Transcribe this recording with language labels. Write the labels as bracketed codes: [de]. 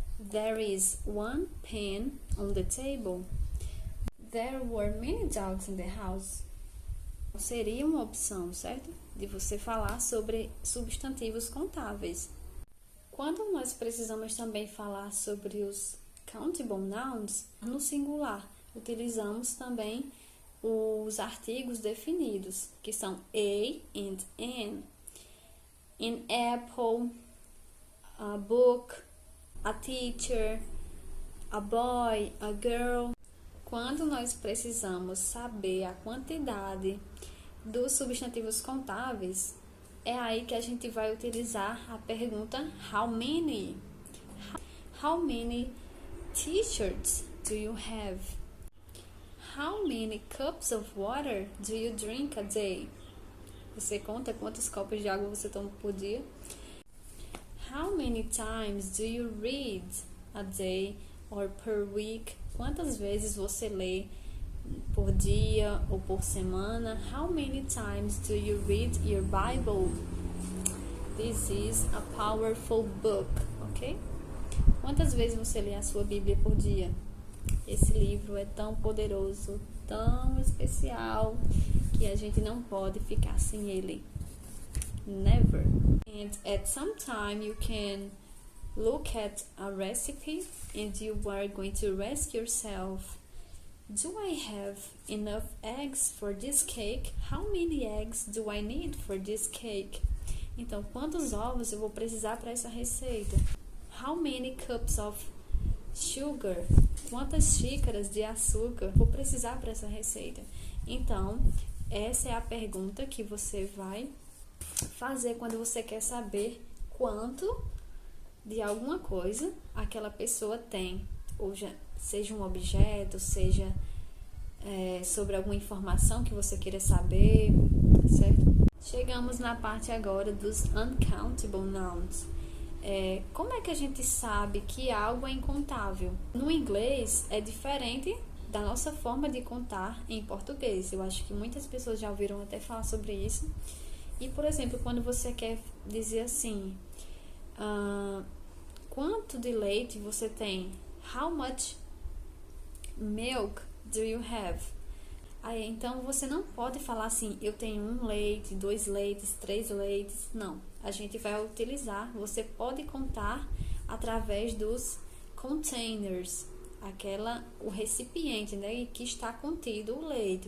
[en] There is one pen on the table. There were many dogs in the house. [pt] Seria uma opção, certo? De você falar sobre substantivos contáveis. Quando nós precisamos também falar sobre os countable nouns, no singular, utilizamos também os artigos definidos, que são a and an. [en] An apple, a book, a teacher, a boy, a girl. [pt] Quando nós precisamos saber a quantidade dos substantivos contáveis, é aí que a gente vai utilizar a pergunta how many? [en] How many t-shirts do you have? How many cups of water do you drink a day? [pt] Você conta quantos copos de água você toma por dia? [en] How many times do you read a day or per week? [pt] Quantas vezes você lê por dia ou por semana? [en] How many times do you read your Bible? This is a powerful book, ok? [pt] Quantas vezes você lê a sua Bíblia por dia? Esse livro é tão poderoso, tão especial, que a gente não pode ficar sem ele. [en] Never. And at some time you can look at a recipe and you are going to ask yourself, do I have enough eggs for this cake? How many eggs do I need for this cake? [pt] Então, quantos ovos eu vou precisar para essa receita? [en] How many cups of sugar? [pt] Quantas xícaras de açúcar vou precisar para essa receita? Então, essa é a pergunta que você vai fazer quando você quer saber quanto de alguma coisa aquela pessoa tem, ou seja um objeto, seja sobre alguma informação que você queira saber, certo? Chegamos na parte agora dos uncountable nouns. Como é que a gente sabe que algo é incontável? No inglês é diferente da nossa forma de contar em português. Eu acho que muitas pessoas já ouviram até falar sobre isso. E, por exemplo, quando você quer dizer assim, quanto de leite você tem? [en] How much milk do you have? [pt] Aí, então, você não pode falar assim, eu tenho 1 leite, 2 leites, 3 leites. Não, a gente vai utilizar, você pode contar através dos containers, o recipiente, né, que está contido o leite.